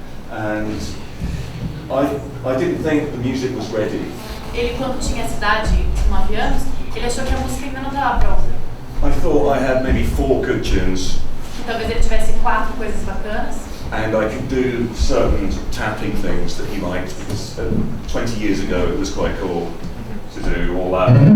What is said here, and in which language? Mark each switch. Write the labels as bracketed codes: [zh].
[en] And I didn't think the music was ready. [pt] Ele, quando tinha essa idade, 9 anos, ele achou que a música ainda não estava pronta. [en] I thought I had maybe 4 good tunes. [pt] Que talvez ele tivesse 4 coisas bacanas. [en] And I could do certain tapping things that he liked, because 20 years ago it was quite cool to do all that.